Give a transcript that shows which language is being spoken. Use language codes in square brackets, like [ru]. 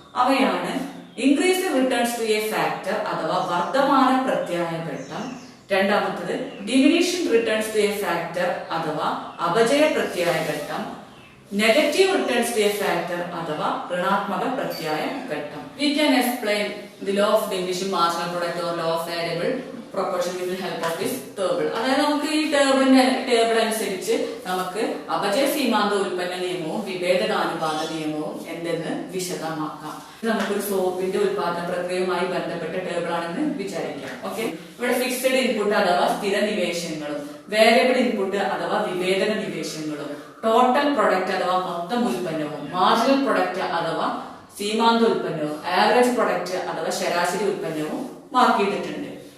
[ml] അവയാണ് increase returns to A factor അഥവാ വർദ്ധമാന പ്രത്യായ ഘട്ടം, രണ്ടാമത്തത് diminution returns to A factor അഥവാ അപചയ പ്രത്യായ ഘട്ടം, negative returns to A factor അഥവാ ഋണാത്മക പ്രത്യായ ഘട്ടം. [en] We can explain the law of diminishing marginal product or law of variable proportion with the help of this table. [ml] അതായത് നമുക്ക് ഈ ടേബിൾ അനുസരിച്ച് നമുക്ക് അപചയ സീമാന്ത ഉൽപ്പന്ന നിയമവും വിഭേദകാനുപാത നിയമവും എന്തെന്ന് വിശദമാക്കാം. നമുക്കൊരു സോപ്പിന്റെ ഉൽപാദന പ്രക്രിയയുമായി ബന്ധപ്പെട്ട ടേബിൾ ആണെന്ന് വിചാരിക്കാം. ഓക്കെ, ഇവിടെ ഫിക്സഡ് ഇൻപുട്ട് അഥവാ സ്ഥിര നിവേശങ്ങളും വേരിയബിൾ ഇൻപുട്ട് അഥവാ വിഭേദക നിവേശങ്ങളും ടോട്ടൽ പ്രൊഡക്റ്റ് അഥവാ മൊത്തം ഉൽപ്പന്നവും മാർജിനൽ പ്രൊഡക്റ്റ് അഥവാ സീമാന്ത ഉൽപ്പന്നവും ആവറേജ് പ്രൊഡക്റ്റ് അഥവാ ശരാശരി ഉൽപ്പന്നവും മാർക്ക് ചെയ്തിട്ടുണ്ട്.